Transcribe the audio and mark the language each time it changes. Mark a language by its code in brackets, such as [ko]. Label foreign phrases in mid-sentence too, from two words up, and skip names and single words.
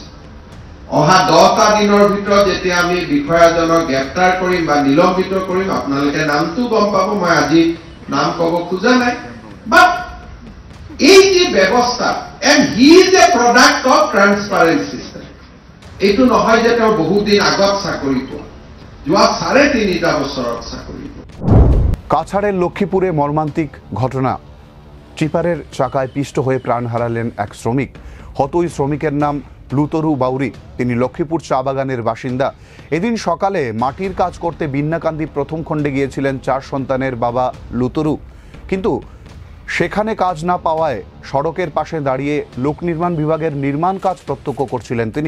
[as] অহা 10টা দিনৰ ভিতৰত যেতিয়া আমি বিষয়াজনক গ্ৰেপ্তাৰ কৰিম বা নিলম্বিত কৰিম, আপোনালোকে নামটো গম পাব, মই আজি নাম ক'ব খোজা নাই। [en] বাট [as] এই যে ব্যৱস্থা, [en] and he is a product of transparent system. [as] এইটো নহয় যে তেওঁ বহুদিন আগত চাকৰি পোৱা, যোৱা 3.5 বছৰত চাকৰি পোৱা। [bn] কাছাড়ের লক্ষ্মীপুরে মর্মান্তিক ঘটনা। চিপারের চাকায় পিষ্ট হয়ে প্রাণ হারালেন এক শ্রমিক। হত ওই শ্রমিকের নাম লুতরু বাউরি, তিনি লক্ষ্মীপুর চা বাগানের বাসিন্দা। এদিন সকালে মাটির কাজ করতে বিন্নাকান্দি প্রথম খণ্ডে গিয়েছিলেন 4 সন্তানের বাবা লুতরু, কিন্তু সেখানে কাজ না পাওয়ায় সড়কের পাশে দাঁড়িয়ে লোক নির্মাণ বিভাগের নির্মাণ কাজ প্রত্যক্ষ করছিলেন তিনি।